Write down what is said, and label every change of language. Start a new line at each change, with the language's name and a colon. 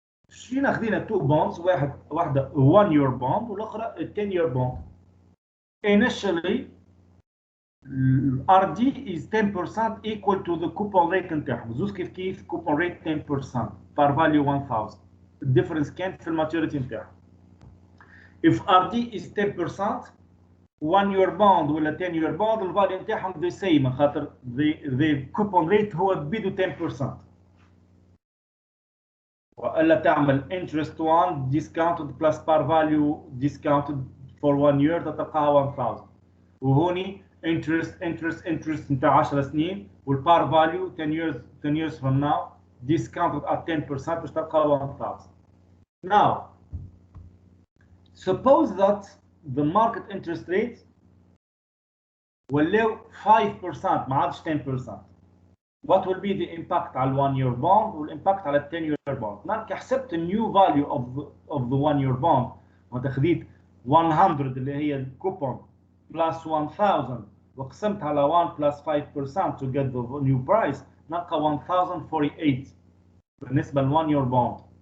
Arabic: شينا خذينا
English: two bonds,
Arabic: واحدة
English: 1 year bond
Arabic: والأخرى
English: 10 year bond. Initially RD is 10% equal to the coupon rate
Arabic: نتاعهم. زوز كيف
English: coupon rate 10% par value 1000.
Arabic: الديفرنس كان في الماتيوريتي نتاعهم.
English: If RD is 10%, 1 year bond
Arabic: ولا
English: 10 year bond
Arabic: الفاليو نتاعهم
English: the same
Arabic: خاطر
English: the coupon rate
Arabic: هو بيدو
English: 10%.
Arabic: والا تعمل
English: interest 1 discounted plus par value discounted for 1 year
Arabic: تلقاها
English: 1000.
Arabic: وهوني interest نتاع 10 سنين والبار فاليو
English: 10 years from now discounted at 10%
Arabic: باش تلقاها 1000.
English: Now suppose that the market interest rate
Arabic: ولاو 5% ما عادش 10%.
English: What will be the impact
Arabic: على
English: 1 year bond والimpact على 10 year bond.
Arabic: نحكي حسبت
English: new value of the 1 year bond
Arabic: وتخذيت 100 اللي هي الكوبون
English: plus 1000
Arabic: وقسمت على
English: 1 plus 5% to get the new price
Arabic: نلقى 1048 بالنسبة ل
English: 1 year bond.